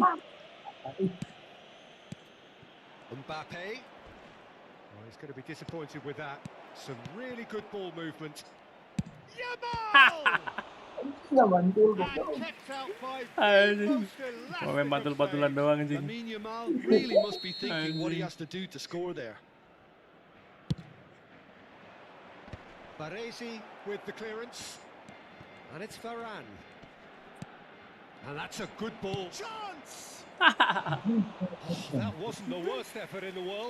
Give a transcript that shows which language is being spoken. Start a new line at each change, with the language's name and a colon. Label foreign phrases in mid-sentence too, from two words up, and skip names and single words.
English: foul. Mbappe. Oh, he's going to be disappointed with that. Some really good ball movement. Yamal! And kept out by the
Indonesian: Anjing.
English: most elastic
Indonesian: Mau main
English: of
Indonesian: batul-batulan
English: saves.
Indonesian: doang anjing.
English: Lamine Yamal really must be thinking what he has to do to score there. Baresi with the clearance. And it's Varane. And that's a good ball. Chance! That wasn't the worst effort in the world.